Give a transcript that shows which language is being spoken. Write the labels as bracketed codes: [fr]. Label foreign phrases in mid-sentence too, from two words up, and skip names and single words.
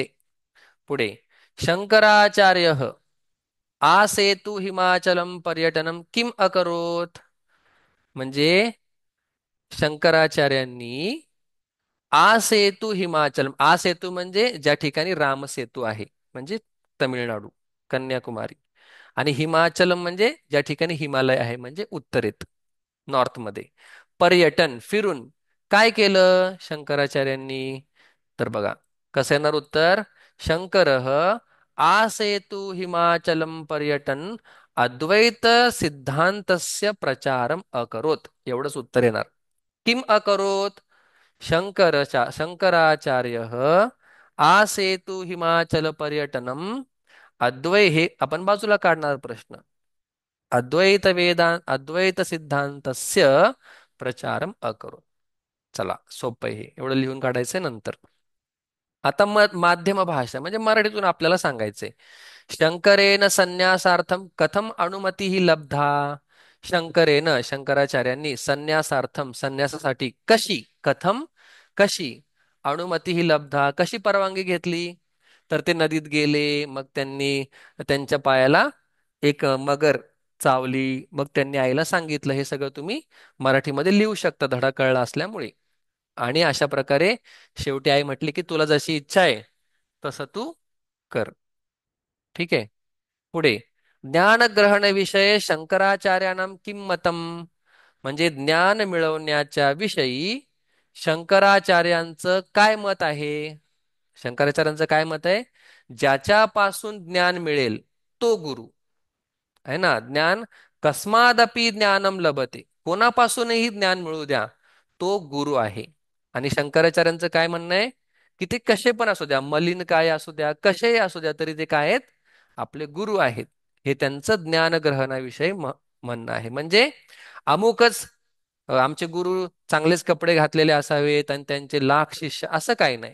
[mr] पुढे, [sa] शंकराचार्य आसेतु हिमाचलम पर्यटनम किम अकरोत. [mr] म्हणजे शंकराचार्यांनी [sa] आसेतु हिमाचलम, [mr] आसेतू म्हणजे ज्या ठिकाणी रामसेतू आहे, म्हणजे तमिळनाडू, कन्याकुमारी. आणि हिमाचलम म्हणजे ज्या ठिकाणी हिमालय आहे, म्हणजे उत्तरेत, नॉर्थमध्ये. पर्यटन फिरून काय केलं शंकराचार्यांनी? तर बघा कसं येणार उत्तर. [sa] शंकरः आसेतु हिमाचलम पर्यटन अद्वैत सिद्धांतस्य प्रचारम अकरोत. [mr] एवढंच उत्तर येणार. [sa] किम अकरोत? शंकराचार्य आसेतु हिमाचल पर्यटनम [mr] हे आपण बाजूला काढणार प्रश्न. [sa] अद्वैत सिद्धांतस्य प्रचारम अकरोत. [mr] चला, सोपं आहे हे. एवढं लिहून काढायचंय नंतर. आता माध्यम भाषा म्हणजे मराठीतून आपल्याला सांगायचंय. [sa] शंकरेन संन्यासार्थम कथम अनुमती लब्धा. [mr] शंकराचार्यांनी संन्यासार्थम संन्यासासाठी कशी, कथम कशी, [sa] अनुमती लब्धा [mr] कशी परवानगी घेतली. तर ते नदीत गेले, मग त्यांनी त्यांच्या पायाला एक मगर चावली, मग त्यांनी आईला सांगितलं. हे सगळं तुम्ही मराठीमध्ये लिहू शकता, धडा कळला असल्यामुळे. आणि अशा प्रकारे शेवटी आई म्हटली की तुला जशी इच्छा आहे तसं तू कर. ठीक आहे. पुढे, [sa] ज्ञानग्रहण विषय शंकराचार्यानां किं मतम. [mr] म्हणजे ज्ञान मिळवण्याच्या विषयी शंकराचार्यांचं काय मत आहे? शंकराचार्यांचं काय मत आहे? ज्याच्यापासून ज्ञान मिळेल तो गुरु आहे ना. [sa] ज्ञान कस्मादपि ज्ञानम लभते, [mr] कोणापासूनही ज्ञान मिळू द्या, तो गुरु आहे. आणि शंकराचार्यांचं काय म्हणणं आहे? की ते कसे पण असू द्या, मलिन काय असू द्या, कसेही असू द्या, तरी ते काय आहेत? आपले गुरु आहेत. हे त्यांचं ज्ञानग्रहणाविषयी म्हणणं आहे. म्हणजे अमुकच आमचे गुरु चांगलेच कपडे घातलेले असावेत आणि त्यांचे लाख शिष्य, असं काही नाही.